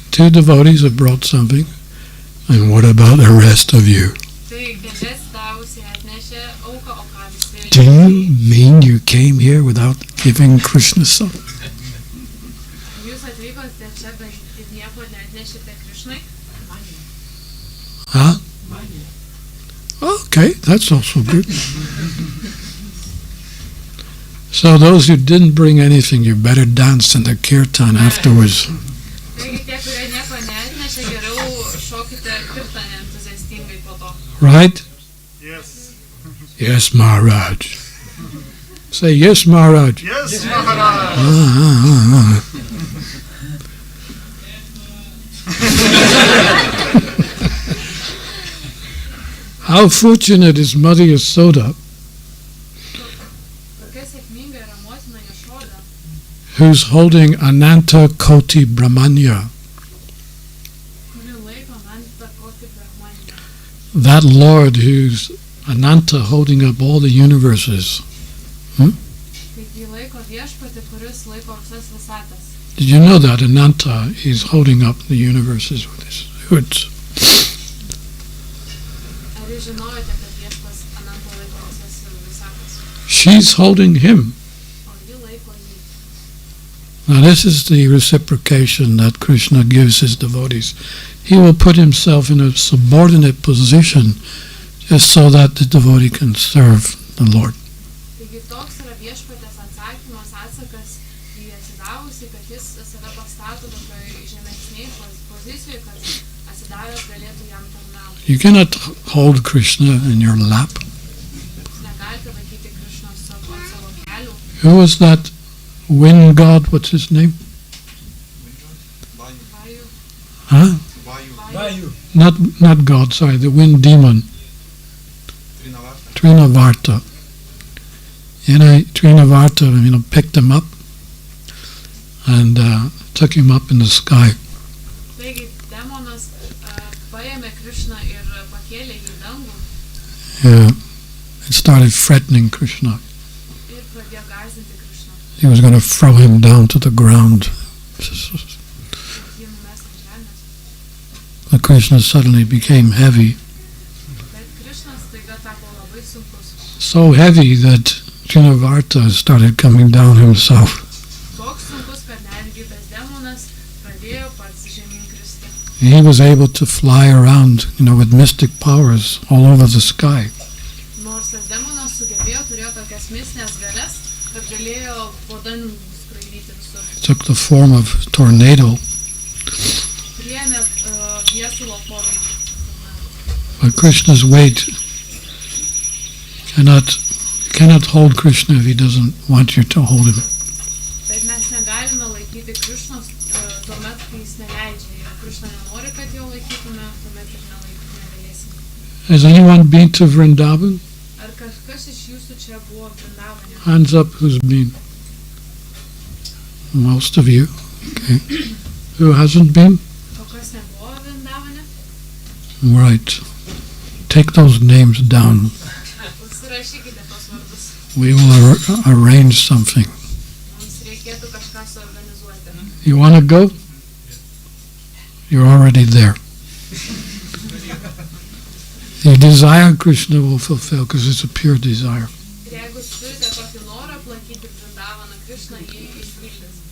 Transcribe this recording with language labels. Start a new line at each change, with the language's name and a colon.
English: 2 devotees have brought something. And what about the rest of you?
Lithuanian: Tai kelias davusiai atnešė auką, o ką visi.
English: Do you mean you came here without giving Krishna something?
Lithuanian: Jūs atvykote čia, bet nieko neatnešėte Krishnai?
English: Huh? Okay, that's also good. So those who didn't bring anything, you better dance in the kirtan afterwards.
Lithuanian: Taigi tie, kurie nieko neatnešė, geriau šokite kirtane entuziastingai po to.
English: Right? Yes. Yes, Maharaj. Say yes, Maharaj. Yes, Maharaj. How fortunate is Mother Yasoda,
Lithuanian: Tokia sėkminga yra motina Jašoda,
English: who's holding Ananta Koti Brahmanya,
Lithuanian: kuri laiko Ananta Koti Brahmanya.
English: that Lord who's Ananta holding up all the universes.
Lithuanian: Taigi laiko viešpatį, kuris laiko visas visatas.
English: Did you know that Ananta is holding up the universes with his hoods?
Lithuanian: Ar jūs žinojote, kad viešpas Ananta laiko visas visatas,
English: She's holding him.
Lithuanian: o ji laiko jį?
English: Now this is the reciprocation that Krishna gives his devotees. He will put himself in a subordinate position just so that the devotee can serve the Lord.
Lithuanian: Taigi toks yra viešpatės atsakymas, atsakas į atsidavusį, kad jis save pastato tokioj žemesniai pozicijoje, kad atsidavęs galėtų jam tarnauti.
English: You cannot hold Krishna in your lap.
Lithuanian: Jūs negalite laikyti Krišnos ant savo kelių.
English: Who was that wind god? What's his name?
Lithuanian: Vajų.
English: Huh? Vayu. Not God, sorry, the wind demon. Trinavarta. Trinavarta, picked him up and took him up in the sky.
Lithuanian: Taigi demonas paėmė Krišną ir pakėlė jį į dangų
English: It started threatening Krishna.
Lithuanian: ir pradėjo gąsdinti Krišną.
English: He was going to throw him down to the ground.
Lithuanian: Jį numes ant žemės.
English: But Krishna suddenly became heavy,
Lithuanian: Bet Krišnas staiga tapo labai sunkus.
English: so heavy that Trinavarta started coming down himself.
Lithuanian: Toks sunkus, kad netgi tas demonas pradėjo pats žemyn kristi.
English: He was able to fly around, with mystic powers all over the sky.
Lithuanian: Nors tas demonas sugebėjo, turėjo tokias mistinės galias, kad galėjo po dangų skraidyti visur.
English: He took the form of a tornado,
Lithuanian: Priėmė viesulo formą.
English: but Krishna's weight cannot hold Krishna if he doesn't want you to hold him.
Lithuanian: Bet mes negalime laikyti Krišnos tuomet, kai jis neleidžia. Jeigu Krišna nenori, kad jo laikytume, tuomet ir negalėsime.
English: Has anyone been to Vrindavan?
Lithuanian: Ar kažkas iš jūsų čia buvo Vrindavane?
English: Hands up who's been. Most of you. Okay. Who hasn't been?
Lithuanian: O kas nebuvo Vrindavane?
English: Right. Take those names down.
Lithuanian: Užsirašykite tos vardus.
English: We will arrange something.
Lithuanian: Mums reikėtų kažką suorganizuoti.
English: You want to go? You're already there. The desire Krishna will fulfill because it's a pure desire.
Lithuanian: Ir jeigu turite tokį norą aplankyti Vrindavaną, Krišna jį išpildys.